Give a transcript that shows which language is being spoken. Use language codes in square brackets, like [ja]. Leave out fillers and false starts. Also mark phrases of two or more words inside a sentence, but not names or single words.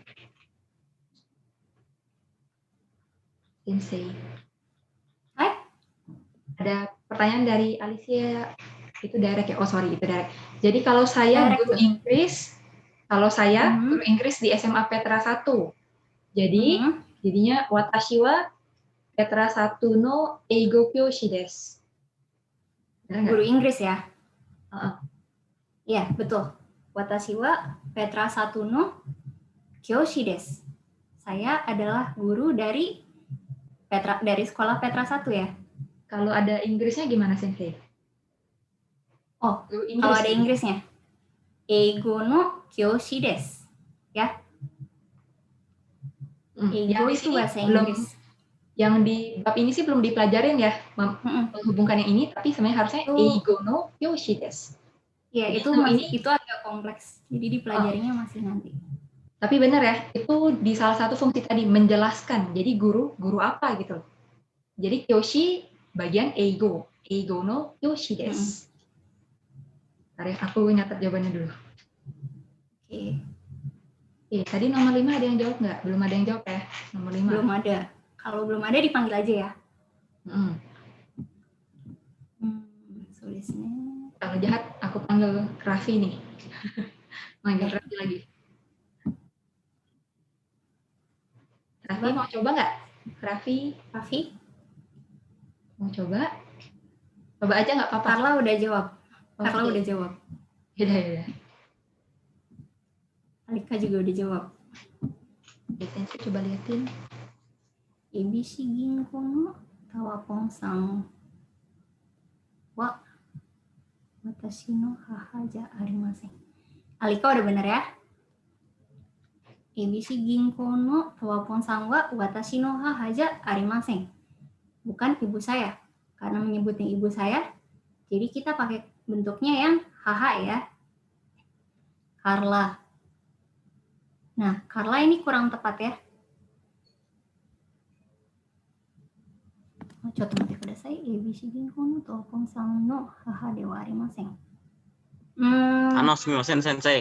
[id] Sensei. Hai. Ada pertanyaan dari Alicia, itu direct ya? Oh sorry, itu direct. Jadi kalau saya Direct, guru Inggris, guru Inggris di SMA Petra 1. Jadi jadinya [ja] 私はPetra 1の英語教師です. [id] Guru Inggris ya? Iya, betul. [ja] 私はPetra 1の教師です. [id] Saya adalah guru dari sekolah Petra 1 ya. Kalau ada Inggrisnya gimana, Sensei? Oh, kalau ada Inggrisnya. [ja] 英語の教師です. [id] Ya. Eigo itu bahasa Inggris. Yang di bab ini sih belum dipelajarin ya, menghubungkan yang ini, tapi sebenarnya harusnya [ja] 英語の教師です. [id] Iya, itu agak kompleks. Jadi dipelajarinya masih nanti. Tapi benar ya, itu di salah satu fungsi tadi, menjelaskan. Jadi guru apa gitu. Jadi kyoshi bagian [ja] 英語の教師です. [id] Tarik, aku nyatet jawabannya dulu. Oke. Tadi nomor 5 ada yang jawab nggak? Belum ada yang jawab ya, nomor 5. Belum ada. Kalau belum ada dipanggil aja ya. Tulisnya. Kalau jahat, aku panggil Raffi nih. Manggil Raffi lagi. Raffi mau coba nggak? Raffi? Mau coba? Coba aja nggak apa-apa. Carla udah jawab. Carla udah jawab. Yaudah. Alika juga udah jawab. Sensei coba liatin. [ja] エビシ銀行のタワポンさんは私の母じゃありません. [id] Alika udah bener ya? [ja] エビシ銀行のタワポンさんは私の母じゃありません. [id] Bukan ibu saya. Karena menyebutnya ibu saya, jadi kita pakai bentuknya yang haha ya. Carla. Nah, Carla ini kurang tepat ya. [ja] すみません先生.